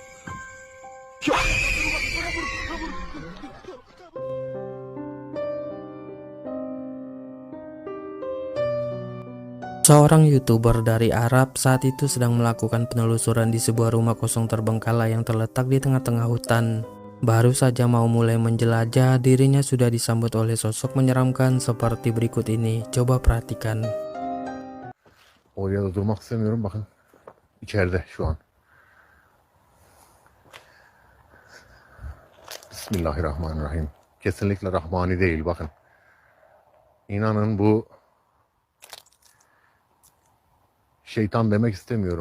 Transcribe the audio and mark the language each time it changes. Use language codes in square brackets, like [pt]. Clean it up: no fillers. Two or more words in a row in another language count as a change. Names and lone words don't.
[id] Seorang YouTuber dari Arab saat itu sedang melakukan penelusuran di sebuah rumah kosong terbengkalai yang terletak di tengah-tengah hutan. Baru saja mau mulai menjelajah, dirinya sudah disambut oleh sosok menyeramkan seperti berikut ini. Coba perhatikan. [tr] Oraya da durmak istemiyorum, bakın içeride şu an. Bismillahirrahmanirrahim. Kesinlikle rahmani değil, bakın. İnanın bu şeytan demek istemiyorum.